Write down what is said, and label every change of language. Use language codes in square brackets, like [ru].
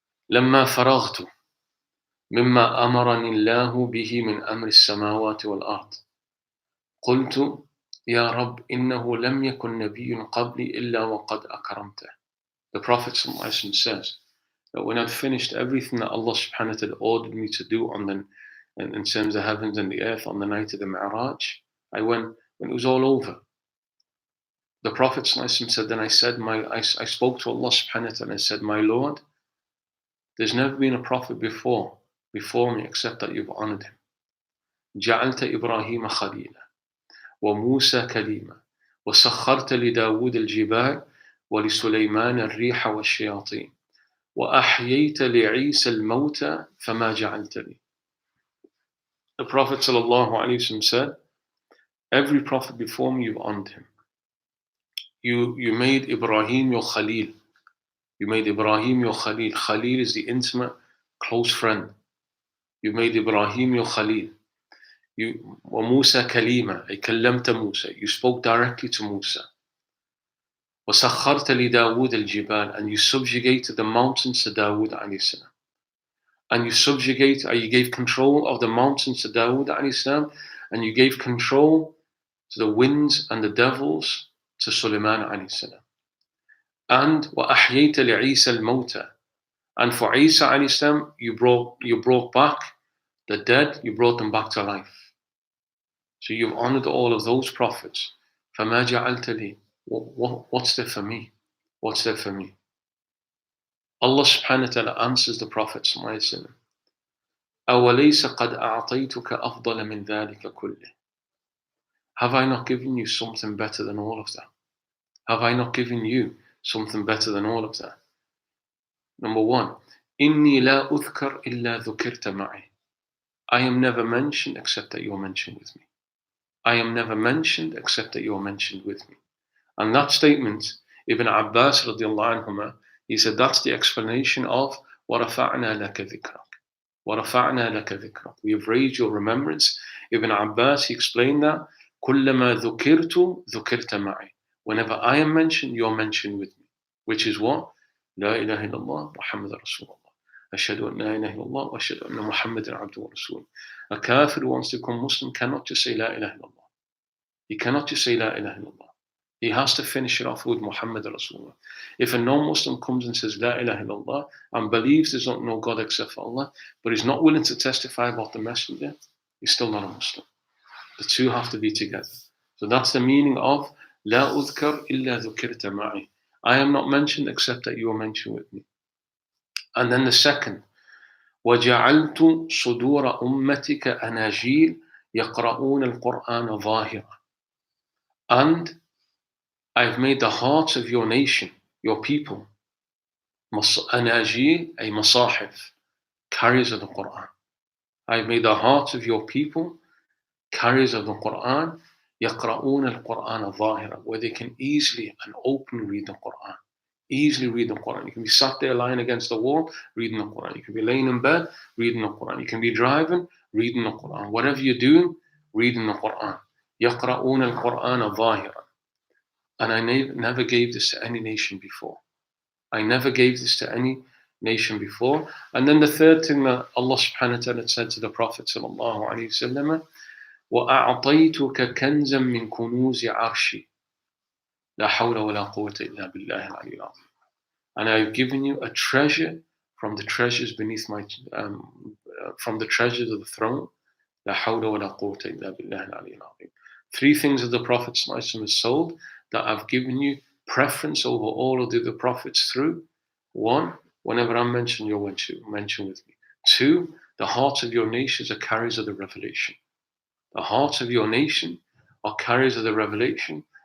[ar] لما فرغت مما أمرني الله به من أمر السماوات والأرض قلت يا رب إنه لم يكن نبي قبلي إلا وقد أكرمته. [en] The Prophet ﷺ says that when I'd finished everything that Allah subhanahu wa ta'ala ordered me to do in terms of heavens and the earth on the night of the Mi'raj, when it was all over, the Prophet ﷺ said, then I spoke to Allah subhanahu wa ta'ala and I said, my Lord, there's never been a prophet before me except that you've honored him. [ar] جعلت إبراهيم خليلا وموسى كليما وسخرت لداود الجبال ولسليمان الريح والشياطين وأحييت لعيسى الموتى فما جعلت لي. [en] The Prophet ﷺ said, every prophet before me, you've honored him. You made Ibrahim your Khalil. You made Ibrahim your Khalil. Khalil is the intimate, close friend. You made Ibrahim your Khalil. [ar] وموسى كليما, أي كلمت موسى. [en] You spoke directly to Musa. [ar] وسخرت لداود الجبال, [en] and you subjugated the mountains to Dawood alayhi salam. And you gave control of the mountains to Dawood alayhi salam, and you gave control to the winds and the devils to Sulaiman alayhi salam. And [ar] وأحييت لعيسى الموتى, [en] and for Isa alayhi salam, you brought back the dead, you brought them back to life. So you've honored all of those prophets. [ar] فما جعلت لي, [en] what's there for me? What's there for me? Allah subhanahu wa ta'ala answers the Prophet sallallahu alayhi wa sallam, [ar] أوليس قد أعطيتك أفضل من ذلك كله. [en] Have I not given you something better than all of that? Have I not given you something better than all of that? Number one, [ar] إني لا أذكر إلا ذكرت معي. [en] I am never mentioned except that you are mentioned with me. I am never mentioned except that you are mentioned with me. And that statement, Ibn Abbas radiallahu anhuma, he said that's the explanation of [ar] وَرَفَعْنَا لَكَ ذِكْرَكَ. وَرَفَعْنَا لَكَ ذِكْرَكَ. [en] We have raised your remembrance. Ibn Abbas, he explained that [ar] كُلَّمَا ذُكِرْتُ ذُكِرْتَ مَعِي. [en] Whenever I am mentioned, you are mentioned with me. Which is what? [ar] لا إله إلا الله محمد رسول الله. أشهد أن لا إله إلا الله وأشهد أن محمدا عبده ورسوله. [en] A kafir who wants to become Muslim cannot just say [ar] لا إله إلا الله. [en] He cannot just say لا إله إلا الله. He has to finish it off with Muhammad Rasulullah. If a non-Muslim comes and says [ar] La ilaha illallah [en] and believes there's no God except for Allah, but he's not willing to testify about the messenger, he's still not a Muslim. The two have to be together. So that's the meaning of [ar] La udhkar illa dhukirta ma'i. [en] I am not mentioned except that you are mentioned with me. And then the second, [ar] وَجَعَلْتُ صُدُورَ أُمَّتِكَ أَنَاجِيلَ يَقْرَؤُونَ الْقُرْآنَ ظَاهِرًا. [en] And I've made the hearts of your nation, your people, anajil, a masahif, carriers of the Quran. I've made the hearts of your people carriers of the Quran, [ar] يقرؤون القرآن ظاهرا, [en] where they can easily and openly read the Quran. Easily reading the Quran. You can be sat there lying against the wall, reading the Quran. You can be laying in bed, reading the Quran. You can be driving, reading the Quran. Whatever you're doing, reading the Quran. [ar] يَقْرَؤُونَ الْقُرْآنَ ظَاهِرًا. [en] And I never gave this to any nation before. I never gave this to any nation before. And then the third thing that Allah subhanahu wa ta'ala said to the Prophet sallallahu alayhi wa sallam, [ar] وَأَعْطَيْتُكَ كَنْزًا مِّن كُنُوزِ عَرْشِي لَا حَوْلَ وَلَا قُوَّةَ إِلَّا بِاللَّهِ الْعَلِيِّ الْعَظِيمِ. [en] And I have given you a treasure from the treasures beneath my, from the treasures of the throne. [ar] لا حول ولا قوة إلا بالله العلي العظيم. [en] Three things that the Prophet has sold that I've given you preference over all of the other prophets through. One, whenever I mention, you'll mention with me. Two, the hearts of your nations are carriers of the revelation. The hearts of your nation are carriers of the revelation.